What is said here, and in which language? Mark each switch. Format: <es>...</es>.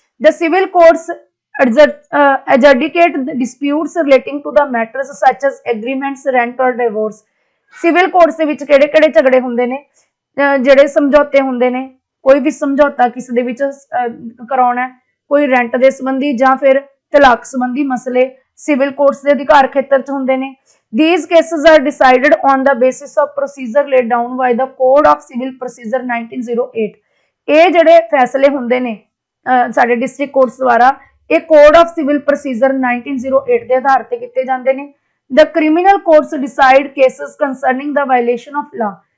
<en>The civil courts adjudicate the disputes relating to the matters such as agreements, rent or divorce।</en> <pa>Civil courts ਦੇ ਵਿੱਚ ਕਿਹੜੇ ਕਿਹੜੇ ਝਗੜੇ ਹੁੰਦੇ ਨੇ, ਜਿਹੜੇ ਸਮਝੌਤੇ ਹੁੰਦੇ ਨੇ, ਕੋਈ ਵੀ ਸਮਝੌਤਾ ਕਿਸੇ ਦੇ ਵਿੱਚ ਕਰਾਉਣਾ, ਕੋਈ ਰੈਂਟ ਦੇ ਸੰਬੰਧੀ ਜਾਂ ਫਿਰ ਤਲਾਕ ਸੰਬੰਧੀ ਮਸਲੇ ਸਿਵਲ ਕੋਰਟਸ ਦੇ ਅਧਿਕਾਰ ਖੇਤਰ 'ਚ ਹੁੰਦੇ ਨੇ।</pa> <en>These cases are decided on the basis of procedure laid down by the Code of Civil Procedure 1908।</en> <pa>ਇਹ ਜਿਹੜੇ ਫੈਸਲੇ ਹੁੰਦੇ ਨੇ ਸਾਡੇ ਡਿਸਟ੍ਰਿਕਟ ਕੋਰਟਸ ਦੁਆਰਾ, ਇਹ ਕੋਡ ਆਫ ਸਿਵਲ ਪ੍ਰੋਸੀਜਰ 1908 ਦੇ ਆਧਾਰ ਤੇ ਕੀਤੇ ਜਾਂਦੇ ਨੇ।</pa> <en>The criminal courts decide cases concerning the violation of law.</en>